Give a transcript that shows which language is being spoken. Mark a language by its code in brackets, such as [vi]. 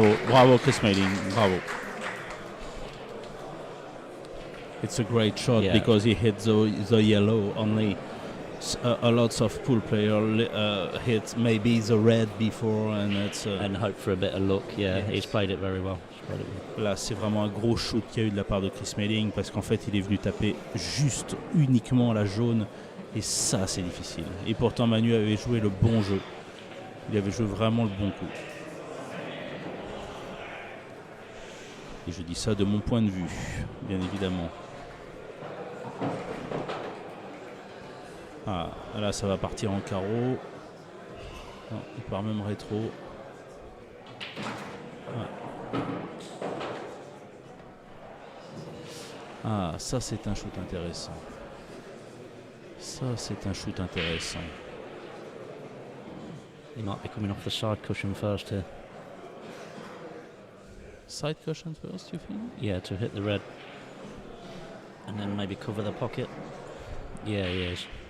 [fr] Bravo, Chris Melling, bravo. [en] It's a great shot because he hit the yellow. Only a lots of pool player hit maybe the red before, and it's and hope for a bit of luck. Yeah, yes. He's played it very well. [fr] Là, c'est vraiment un gros shoot qu'il y a eu de la part de Chris Melling parce qu'en fait, il est venu taper juste uniquement la jaune et ça, c'est difficile. Et pourtant, Manu avait joué le bon jeu. Il avait joué vraiment le bon coup. Et je dis ça de mon point de vue, bien évidemment. Ah, là, ça va partir en carreau. Non, il part même rétro. Ah, ça c'est un shoot intéressant. Ça c'est un shoot intéressant. [en] He might be coming off the side cushion first here. Side cushion first, you think? Yeah, to hit the red. And then maybe cover the pocket. Yeah, he is.